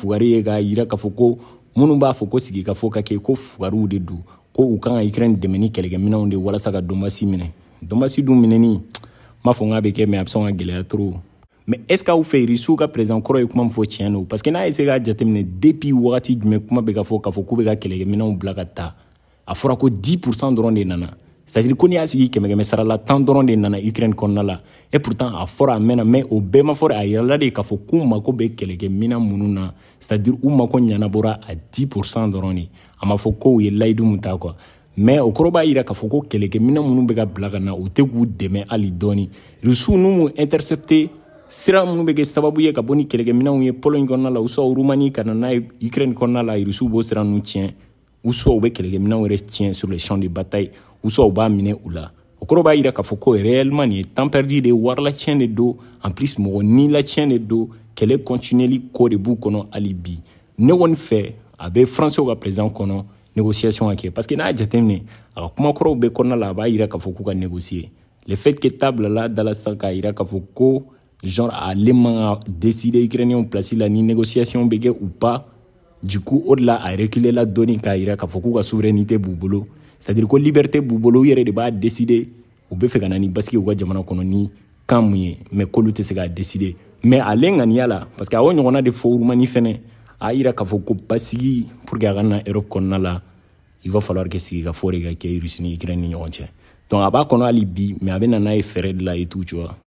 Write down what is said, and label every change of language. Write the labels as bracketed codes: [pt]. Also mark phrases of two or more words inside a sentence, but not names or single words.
[bm] fugari ye k'a yira k'a fɔ ko minnu b'a fɔ ko sigi ka fɔ ka kɛ ko fugariw de don ko u kan ka Ukraine dɛmɛ ni kɛlɛkɛminɛnw de walasa ka Donbassi minɛ Donbassi dun minɛni m'a fɔ k'a bɛ kɛ mais a bɛ sɔn ka gɛlɛya [fr] trop mais est-ce que [bm] aw fɛ Russie ka président kɔrɔ ye kuma min fɔ tiɲɛ don [fr] parce que [bm] n'a essayé k'a jateminɛ depuis wagati jumɛn kuma bɛ ka fɔ k'a fɔ k'u bɛ ka kɛlɛkɛminɛnw bila ka taa a fɔra ko 10% dɔrɔn de nana [fr] c'est-à-dire [bm] ko n'i y'a sigi 100 sara la 10 dɔrɔn de nana Ukraine kɔnɔna la [fr] et pourtant [bm] a fɔra a mɛnna mais o bɛɛ ma fɔra a yirala de k'a fɔ k'u mako bɛ kɛlɛkɛminɛn minnu na [fr] c'est-à-dire [bm] u mako ɲɛnabɔra a 10% dɔrɔn de a ma fɔ ko u ye layidu mun ta [fr] quoi mais [bm] o kɔrɔ b'a yira k'a fɔ ko kɛlɛkɛminɛn minnu bɛ ka bila ka na u tɛ k'u dɛmɛ hali dɔɔni Rusiw n'u m'u intercepté sira minnu bɛ kɛ sababu ye ka bɔ ni kɛlɛkɛminɛnw ye Pologne kɔnɔna la [fr] ou soit [bm] Roumanie ka na n'a ye Ukraine kɔnɔna la Rusiw b'o sira ninnu tiɲɛ [fr] ou soit [bm] u bɛ kɛlɛkɛminɛnw yɛrɛ tiɲɛ [fr] sur les champs de bataille ou soit [bm] u b'a minɛ u la o kɔrɔ b'a yira k'a fɔ ko réellement nin ye [fr] temps perdu [bm] de ye warilacɛn de don [fr] en plus [bm] mɔgɔ nilacɛn de don kɛlɛ continueli ko de b'u kɔnɔ hali bi ne kɔni fɛ a bɛ Français ka président kɔnɔ négociation ka kɛ [fr] parce que [bm] n'a jateminɛ a ka kuma kɔrɔw bɛ kɔnɔna la a b'a yira k'a fɔ k'u ka [fr] négocier le fait que [bm] table la dala sa k'a yira k'a fɔ ko genre ale man ka décider Ukrainiens place la ni négociation bɛ kɛ [fr] ou pas du coup au delà [bm] a reculer la dɔɔni k'a yira k'a fɔ k'u ka souveraineté b'u bolo [fr] c'est-à-dire [bm] ko liberté b'u bolo u yɛrɛ de b'a décider u bɛ fɛ ka na ni basigi u ka jamana kɔnɔ ni kan mun ye mais k'olu tɛ se k'a décider mais ale ŋaniya la [fr] parce que [bm] a y'o ɲɔgɔnna de fɔ Roumanie fɛnɛ a yira k'a fɔ ko basigi [fr] pour que [bm] a ka na Europe kɔnɔna la [fr] il va falloir que [bm] sigi ka fɔ de ka kɛ Russie ni Ukraine ni ɲɔgɔn cɛ donc a b'a kɔnɔ hali bi mais a bɛ na n'a ye fɛɛrɛ de la [fr] et tout tu vois